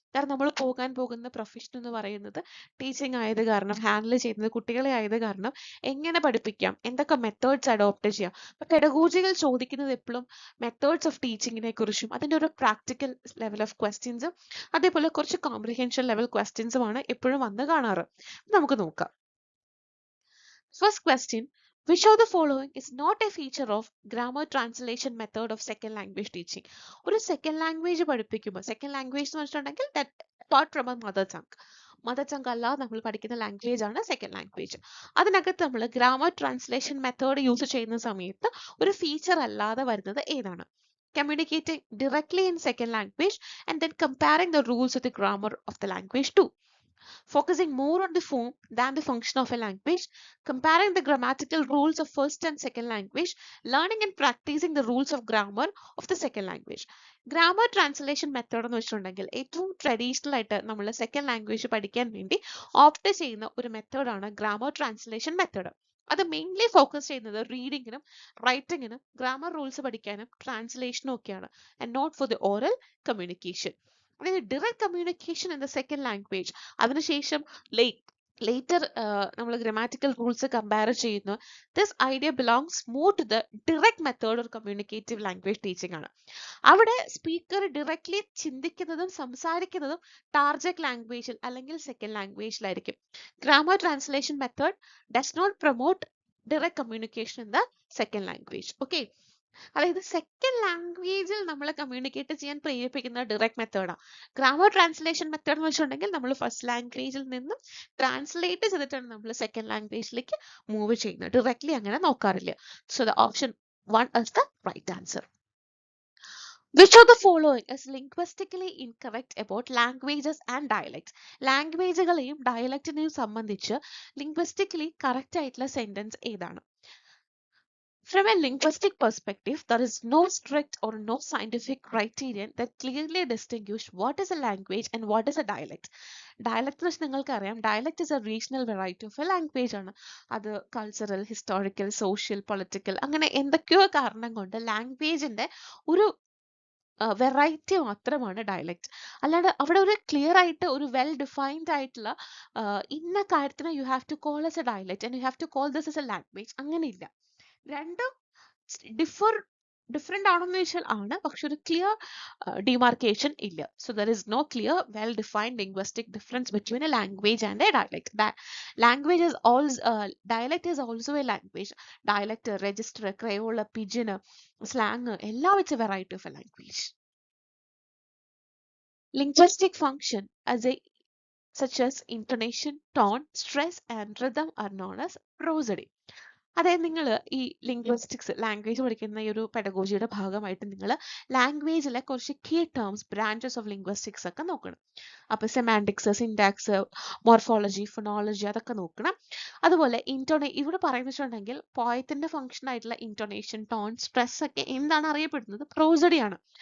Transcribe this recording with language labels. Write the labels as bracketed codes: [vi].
[ml] കാരണം നമ്മൾ പോകാൻ പോകുന്ന പ്രൊഫഷൻ എന്ന് പറയുന്നത് ടീച്ചിങ് ആയത് കാരണം, ഹാൻഡിൽ ചെയ്യുന്നത് കുട്ടികളെ ആയത് കാരണം എങ്ങനെ പഠിപ്പിക്കാം, എന്തൊക്കെ മെത്തേഡ്സ് അഡോപ്റ്റ് ചെയ്യാം. അപ്പൊ പെഡഗോജികൾ ചോദിക്കുന്നത് എപ്പോഴും മെത്തേഡ്സ് ഓഫ് ടീച്ചിങ്ങിനെ കുറിച്ചും അതിൻ്റെ ഒരു പ്രാക്ടിക്കൽ ലെവൽ ഓഫ് ക്വസ്റ്റ്യൻസും അതേപോലെ കുറച്ച് കോംപ്രിഹെൻഷൻ ലെവൽ ക്വസ്റ്റ്യൻസുമാണ് എപ്പോഴും വന്ന് കാണാറ്. നമുക്ക് നോക്കാം. [en] First question, which of the following is not a feature of grammar translation method of second language teaching? [ml] ഒരു സെക്കൻഡ് ലാംഗ്വേജ് പഠിപ്പിക്കുമ്പോൾ, സെക്കൻഡ് ലാംഗ്വേജ് എന്ന് വെച്ചിട്ടുണ്ടെങ്കിൽ [en] apart from our [ml] mother tongue അല്ലാതെ നമ്മൾ പഠിക്കുന്ന ലാംഗ്വേജ് ആണ് സെക്കൻഡ് ലാംഗ്വേജ്. അതിനകത്ത് നമ്മൾ ഗ്രാമർ ട്രാൻസ്ലേഷൻ മെത്തേഡ് യൂസ് ചെയ്യുന്ന സമയത്ത് ഒരു ഫീച്ചർ അല്ലാതെ വരുന്നത് ഏതാണ്? [en] Communicating directly in second language and then comparing the rules of the grammar of the language too. Focusing more on the form than the function of a language, comparing the grammatical rules of first and second language, learning and practicing the rules of grammar of the second language. [ml] Grammar translation method എന്ന് വെച്ചിട്ടുണ്ടെങ്കിൽ ഏറ്റവും traditional ആയിട്ട് നമ്മൾ second language പഠിക്കാൻ വേണ്ടി opt ചെയ്യുന്ന ഒരു മെത്തേഡാണ് ഗ്രാമർ ട്രാൻസ്ലേഷൻ മെത്തേഡ്. അത് മെയിൻലി ഫോക്കസ് ചെയ്യുന്നത് റീഡിങ്ങിനും റൈറ്റിങ്ങിനും ഗ്രാമർ റൂൾസ് പഠിക്കാനും ട്രാൻസ്ലേഷനും ഒക്കെയാണ്, [en] And not for the oral communication. [ml] അതായത് [en] direct communication in the second language, [ml] അതിനുശേഷം ലേറ്റർ നമ്മൾ ഗ്രാമാറ്റിക്കൽ റൂൾസ് കമ്പയർ ചെയ്യുന്നു. [en] This idea belongs more to the direct method or communicative language teaching ആണ്. [ml] അവിടെ speaker directly ചിന്തിക്കുന്നതും സംസാരിക്കുന്നതും target ലാംഗ്വേജിൽ അല്ലെങ്കിൽ second ലാംഗ്വേജിലായിരിക്കും. [en] Grammar translation method does not promote direct communication in the second language. [ml] Okay, അതായത് second ലാംഗ്വേജിൽ നമ്മളെ communicate ചെയ്യാൻ പ്രേരിപ്പിക്കുന്ന ഡയറക്റ്റ് മെത്തേഡാണ്. ഗ്രാമർ ട്രാൻസ്ലേഷൻ മെത്തേഡ് എന്ന് വെച്ചിട്ടുണ്ടെങ്കിൽ നമ്മൾ ഫസ്റ്റ് ലാംഗ്വേജിൽ നിന്നും ട്രാൻസ്ലേറ്റ് ചെയ്തിട്ടാണ് നമ്മൾ സെക്കൻഡ് ലാംഗ്വേജിലേക്ക് മൂവ് ചെയ്യുന്നത്. ഡയറക്ട്ലി അങ്ങനെ നോക്കാറില്ല. [en] So the option 1 is the right answer. Which of the following is linguistically incorrect about languages and dialects? [ml] ലാംഗ്വേജുകളെയും ഡയലക്റ്റിനെയും സംബന്ധിച്ച് ലിംഗ്വിസ്റ്റിക്കലി കറക്റ്റ് ആയിട്ടുള്ള സെന്റൻസ് ഏതാണ്? [en] From a linguistic perspective, there is no strict or no scientific criterion that clearly distinguish what is a language and what is a dialect. Dialect [ml] എന്ന് നിങ്ങൾക്കറിയാം, [en] dialect is a regional variety of a language ആണ്. [ml] അത് cultural, historical, social, political അങ്ങനെ എന്തൊക്കെയോ കാരണം കൊണ്ട് ലാംഗ്വേജിന്റെ ഒരു variety മാത്രമാണ് ഡയലക്റ്റ്. അല്ലാണ്ട് അവിടെ ഒരു ക്ലിയർ ആയിട്ട് ഒരു വെൽ ഡിഫൈൻഡ് ആയിട്ടുള്ള ഇന്ന കാര്യത്തിന് [en] you have to call as a dialect and you have to call this as a language, [ml] അങ്ങനെയില്ല. രണ്ടും ഡിഫറെന്റ് ആണെന്ന് വെച്ചാൽ ആണ്, പക്ഷെ ഒരു ക്ലിയർ ഡിമാർക്കേഷൻ ഇല്ല. [en] So there is no clear well defined linguistic difference between a language and a dialect. Language is also dialect is also a language. Dialect, register, creole, pidgin, slang എല്ലാം it's a variety of a language. Linguistic function such as intonation, tone, stress and rhythm are known as prosody. [ml] അതായത് നിങ്ങൾ ഈ linguistics language പഠിക്കുന്ന ഈ ഒരു പെഡഗോജിയുടെ ഭാഗമായിട്ട് നിങ്ങൾ ലാംഗ്വേജിലെ കുറച്ച് key terms, branches of linguistics ഒക്കെ നോക്കണം. അപ്പോൾ സെമാൻറ്റിക്സ്, സിൻടാക്സ്, മോർഫോളജി, ഫൊണോളജി അതൊക്കെ നോക്കണം. അതുപോലെ ഇവിടെ പറയുന്നുണ്ടെങ്കിൽ പോയത്തിന്റെ ഫംഗ്ഷൻ ആയിട്ടുള്ള ഇൻറ്റോണേഷൻ, ടോൺ, സ്ട്രെസ് ഒക്കെ എന്താണ് അറിയപ്പെടുന്നത്? പ്രോസഡി ആണ്.